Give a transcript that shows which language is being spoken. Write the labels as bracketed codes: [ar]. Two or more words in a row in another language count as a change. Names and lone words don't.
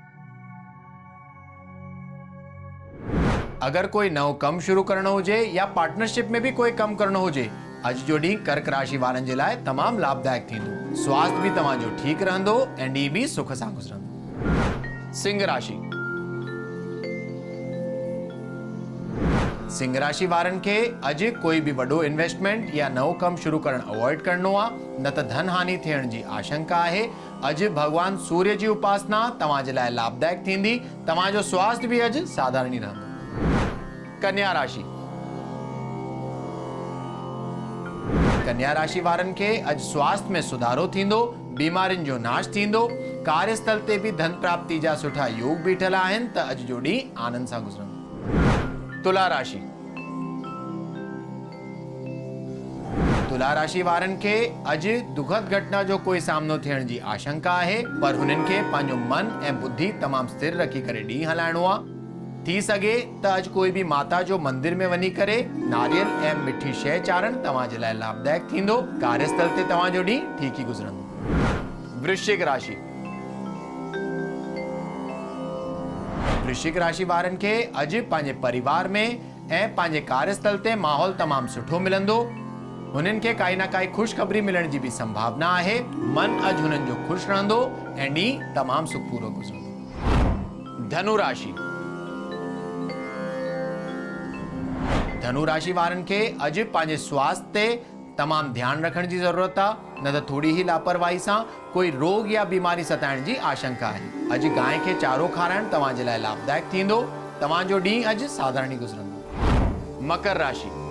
[sd] अगर कोई नओं कमु शुरू करणो हुजे या पार्टनरशिप में भी कोई कमु करणो हुजे, अॼु जो ॾींहुं कर्क राशि वारनि जे लाइ तमामु लाभदायक थींदो। स्वास्थ्य भी तव्हांजो ठीकु रहंदो ऐं ॾींहुं भी सुख सां गुज़रंदो। सिंह राशि। सिंह राशि वारनि खे अॼु कोई भी वॾो इन्वेस्टमेंट या नओं कमु शुरू करणु अवॉइड करणो आहे, न त धन हानि थियण जी आशंका आहे। अॼु भगवान सूर्य जी उपासना तव्हांजे लाइ लाभदायक थींदी। तव्हांजो स्वास्थ्य भी अॼु साधारण ई रहंदो। कन्या राशि। कन्या राशि वारनि खे अॼु स्वास्थ्य में सुधारो थींदो। बीमारियुनि जो नाश थींदो। कार्यस्थल ते भी धन प्राप्ति जा सुठा योग बीठल आहिनि त अॼु जो ॾींहुं आनंद सां गुज़रंदो। तुला राशि। तुला राशि वारनि खे अॼु दुखद घटना जो कोई सामनो थियण जी आशंका आहे, पर हुननि खे पंहिंजो मन ऐं बुद्धि तमामु स्थिर रखी करे ॾींहुं हलाइणो आहे। थी सघे त अॼु कोई भी माता जो मंदिर में वञी करे नारियल ऐं मिठी शइ चाढ़ण तव्हांजे लाइ लाभदायक थींदो। कार्यस्थल ते तव्हांजो ॾींहुं ठीक ई गुज़रंदो। वृश्चिक राशि। वृश्चिक राशि वारनि खे अॼु पंहिंजे परिवार में ऐं पंहिंजे कार्यस्थल ते माहौल तमामु सुठो मिलंदो। हुननि खे काई न काई ख़ुशख़बरी मिलण जी भी संभावना आहे। मन अॼु हुननि जो ख़ुशि रहंदो ऐं ॾींहुं तमामु सुखपूरो गुज़रंदो। धनु राशि। धनु राशि वारनि खे अॼु पंहिंजे स्वास्थ्य ते तमामु ध्यानु रखण जी ज़रूरत आहे, न त थोड़ी ही लापरवाही सां कोई रोग या बीमारी सताइण जी आशंका आहे। अॼु गांइ खे चारो खाराइण तव्हांजे लाइ लाभदायक थींदो। तव्हांजो ॾींहुं अॼु साधारण ई गुज़रंदो। मकर राशि।